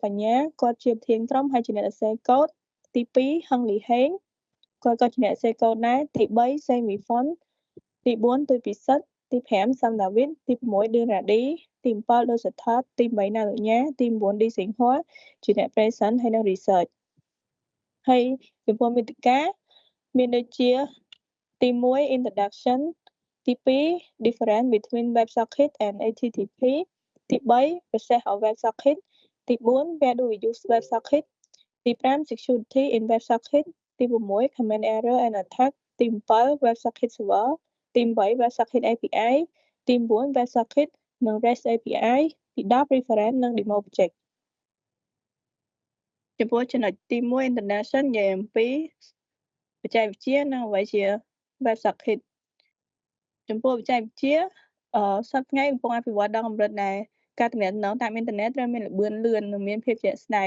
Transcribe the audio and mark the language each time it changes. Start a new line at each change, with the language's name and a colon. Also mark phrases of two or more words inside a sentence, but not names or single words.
Khmer: ញ្ញាគាត់ជាប្រធានក្រុមហើយជាអ្នកសរសេរកូដទី2ហឹងលីហេងគាត់ក៏ជាអ្នកសរសេរកូដដែរទី3សេមីហ្វុនទី4ទុយពិសិដ្ឋ ទី5សំដាវីតទី6ឌឿនរ៉ាឌីទី7ដូចសថាទី8ណាលញ្ញាទី9ឌីសិង្ហួរជា អ្នក present ហើយនិង research ហើយចំពោះមាតិកាមានដូចជាទី1 introduction ទី2
English: difference between WebSocket and HTTP
Khmer: ទី3
English: process of WebSocket
Khmer: ទី4
English: where do we use WebSocket
Khmer: ទី5
English: security in WebSocket
Khmer: ទី6
English: command error and attack
Khmer: ទី7
English: WebSocket server
Khmer: ទី8
English: WebSocket API
Khmer: ទី9 WebSocket និង
English: REST API
Khmer: ទី10 reference និង
English: demo object
Khmer: ចំពោះចំណុចទី1 International និយាយអំពីបច្ចេកវិទ្យានិងអ្វីជា WebSocket ចំពោះបច្ចេកវិទ្យាសប្តាហ៍ថ្ងៃកំពុងអភិវឌ្ឍដល់កម្រិតដែលការទំនាក់ទំនងតាមអ៊ីនធឺណិតត្រូវមានល្បឿនលឿននិងមានភាពជាក់ស្ដែង